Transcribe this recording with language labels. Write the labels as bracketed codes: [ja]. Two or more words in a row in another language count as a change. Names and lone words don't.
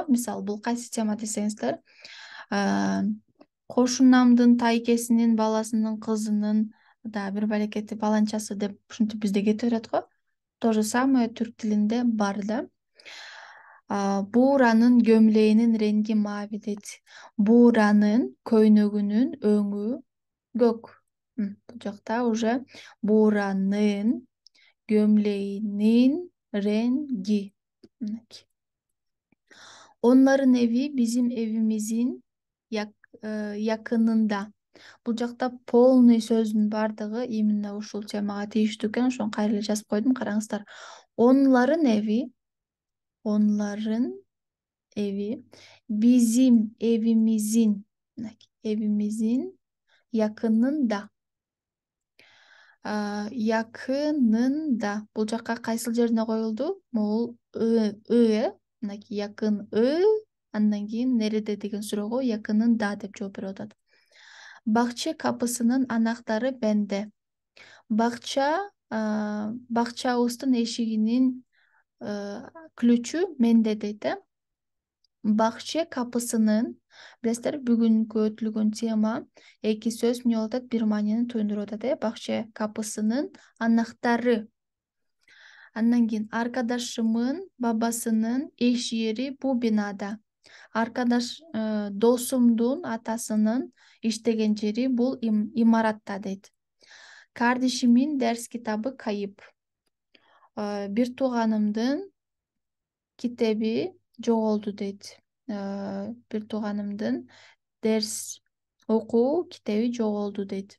[ky] Мисал, бул кайсы тема десеңиздер, кошунамдын тайкесинин баласынын кызынын да бир балекети баланчасы деп ушинтип бизде кете берет го. [ru] То же самое [ky] түрк тилинде бар да. [tr] Буранын gömleğinin rengi mavi дейт. [ky] Буранын көйнөгүнүн өңү көк. Бул жакта уже [tr] Buranın gömleğinin rengi. Onların evi bizim evimizin yakınında. [ky] Бул жакта полный сөздүн бардыгы именно ушул темага тийиштүү экен. Ошону кайра эле жазып койдум, караңыздар. [tr] Onların evi bizim evimizin yakınında. Yakınında. [ky] Бул жакка кайсыл жерине коюлду? Бул мынакей якын андан кийин нереде деген суроого yakınında деп жооп берип атат. [tr] Bahçe kapısının anahtarı bende. [ky] Бакчабыздын эшигинин ключу менде дейт. Бакча капысынын, билесиздер, бүгүнкү өтүлгөн тема эки сөз эмне болуп атат? Бир маанини туюндуруп атат. [tr] Bahçe kapısının anahtarı. [ky] Андан кийин [tr] arkadaşımın babasının iş yeri bu binada. [ky] Досумдун атасынын иштеген жери бул имаратта дейт. [tr] Kardeşimin ders kitabı kayıp. [ky] Бир тууганымдын китеби жоголду дейт. Бир тууганымдын дерс окуу китеби жоголду дейт.